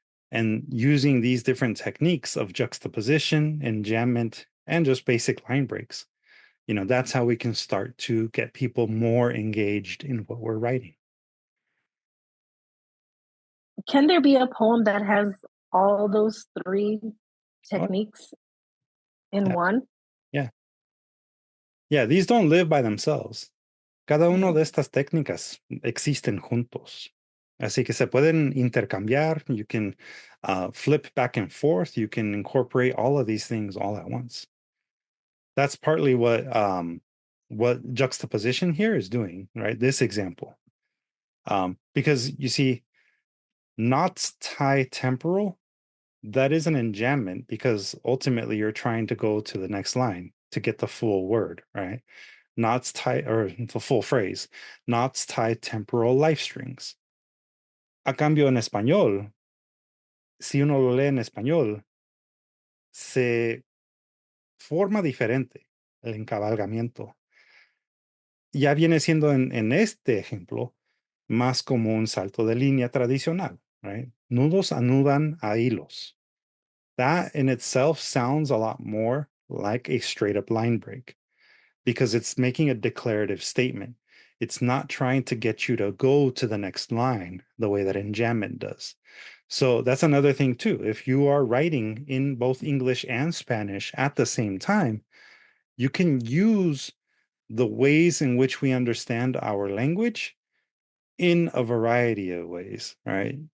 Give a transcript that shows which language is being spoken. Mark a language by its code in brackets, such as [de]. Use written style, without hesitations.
[en] And using these different techniques of juxtaposition, enjambment, and just basic line breaks, that's how we can start to get people more engaged in what we're writing. Can there be a poem that has all those three techniques in one? Yeah. Yeah, these don't live by themselves. [es] Cada uno de estas técnicas existen juntos. Así que se pueden intercambiar. [en] You can flip back and forth. You can incorporate all of these things all at once. That's partly what juxtaposition here is doing, right? This example. Because you see, knots tie temporal, that is an enjambment because ultimately you're trying to go to the next line to get the full word, right? Knots tie, or the full phrase, knots tie temporal life strings. [es] A cambio en español, si uno lo lee en español, se forma diferente el encabalgamiento. Ya viene siendo en este ejemplo más como un salto de línea tradicional, right? Nudos anudan a hilos. [en] That in itself sounds a lot more like a straight up line break because it's making a declarative statement. It's not trying to get you to go to the next line the way that enjambment does. So that's another thing too. If you are writing in both English and Spanish at the same time, you can use the ways in which we understand our language in a variety of ways, right?